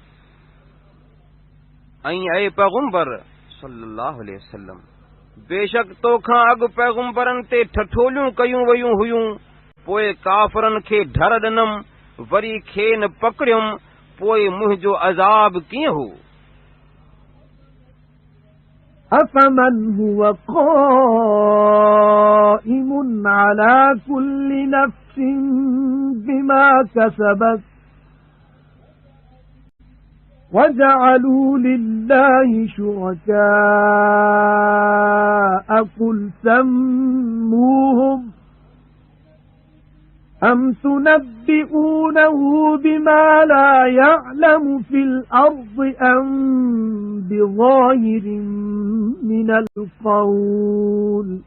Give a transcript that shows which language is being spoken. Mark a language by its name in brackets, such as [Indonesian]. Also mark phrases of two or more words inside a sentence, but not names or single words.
[Sindhi] ऐं ऐ पैगंबर [Arabic] صلى الله عليه وسلم, [Sindhi] बेशक तोखां अॻु पैगंबरनि ते ठठोलियूं कयूं वयूं हुयूं, पोइ काफ़रनि खे ढर ॾिनमि, वरी खेनि पकड़ियुमि, पोइ मुंहिंजो अज़ाब कीअं हो। [Arabic] أفمن هو قائم على كل نفس بما كسبت وجعلوا لله شركاء قل سموهم أم تنبئونه بما لا يعلم في الأرض أم بظاهر من القول